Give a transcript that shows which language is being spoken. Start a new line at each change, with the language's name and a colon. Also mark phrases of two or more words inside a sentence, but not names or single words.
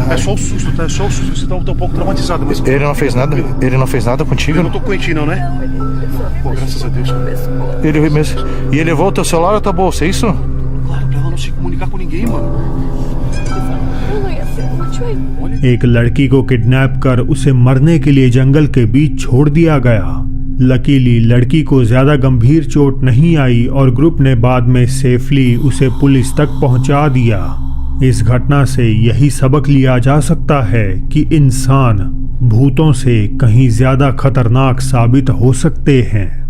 Portuguese: É só o susto, tá? É só o susto. Você tá um pouco traumatizado, mas Ele não fez nada contigo? eu não tô doente, não, né? Pô, graças a Deus. Ele mesmo. E ele levou o teu celular ou tua bolsa, é isso? Claro, pra ela não se comunicar com ninguém, mano. Eu não ia ser útil aí.
Hindi: एक लड़की को किडनैप कर उसे मरने के लिए जंगल के बीच छोड़ दिया गया। लकीली लड़की को ज्यादा गंभीर चोट नहीं आई और ग्रुप ने बाद में सेफली उसे पुलिस तक पहुंचा दिया। इस घटना से यही सबक लिया जा सकता है कि इंसान भूतों से कहीं ज्यादा खतरनाक साबित हो सकते हैं।